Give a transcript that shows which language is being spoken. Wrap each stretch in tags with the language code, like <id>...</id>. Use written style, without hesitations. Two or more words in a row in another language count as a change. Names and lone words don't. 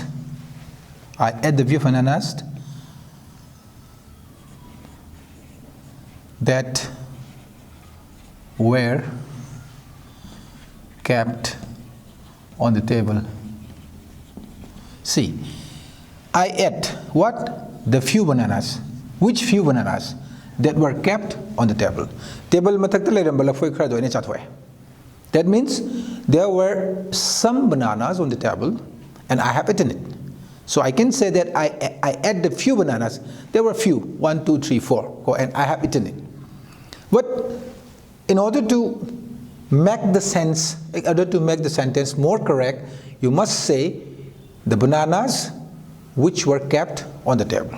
<en>I ate the few bananas that were kept on the table. See, I ate what? The few bananas. Which few bananas? That were kept on the table.</en> <mni>Table matakta leirambala foi khara doine chathoe.</mni> <en>That means there were some bananas on the table and I have eaten it. So I can say that I ate the few bananas. There were few, 1, 2, 3, 4, and I have eaten it. But in order to make the sentence more correct, you must say the bananas which were kept on the table.</en>